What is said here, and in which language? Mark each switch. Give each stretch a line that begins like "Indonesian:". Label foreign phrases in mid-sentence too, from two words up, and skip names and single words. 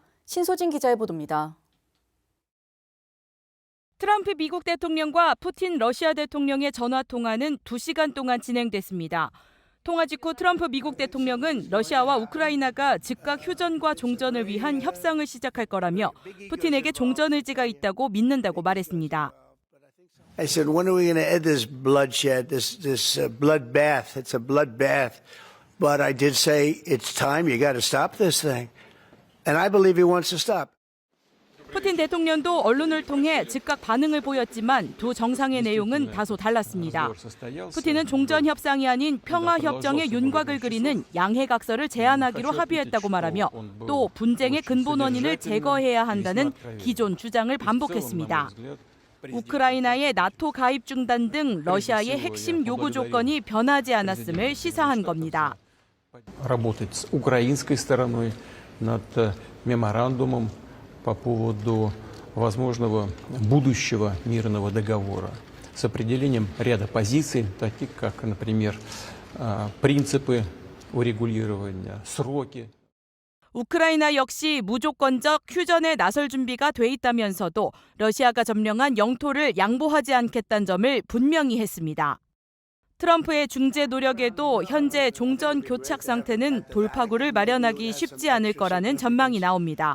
Korean: 신소진 기자의 보도입니다. 트럼프 미국 대통령과 푸틴 러시아 대통령의 전화통화는 2시간 동안 진행됐습니다. 통화 직후 트럼프 미국 대통령은 러시아와 우크라이나가 즉각 휴전과 종전을 위한 협상을 시작할 거라며 푸틴에게 종전 의지가 있다고 믿는다고 말했습니다.
English: I said, when are we going to end this bloodshed, this bloodbath? It's a bloodbath. But I did say, it's time. You got to stop this thing. And I believe he wants to stop.
Korean: 푸틴 대통령도 언론을 통해 즉각 반응을 보였지만 두 정상의 내용은 다소 달랐습니다. 푸틴은 종전 협상이 아닌 평화 협정의 윤곽을 그리는 양해각서를 제안하기로 합의했다고 말하며 또 분쟁의 근본 원인을 제거해야 한다는 기존 주장을 반복했습니다. 우크라이나의 나토 가입 중단 등 러시아의 핵심 요구 조건이 변하지 않았음을 시사한 겁니다.
Russian: Работать с украинской стороной над меморандумом по поводу возможного будущего мирного договора с определением ряда позиций, таких как, например, принципы урегулирования, сроки.
Korean: 우크라이나 역시 무조건적 휴전에 나설 준비가 돼 있다면서도 러시아가 점령한 영토를 양보하지 않겠다는 점을 분명히 했습니다. 트럼프의 중재 노력에도 현재 종전 교착 상태는 돌파구를 마련하기 쉽지 않을 거라는 전망이 나옵니다.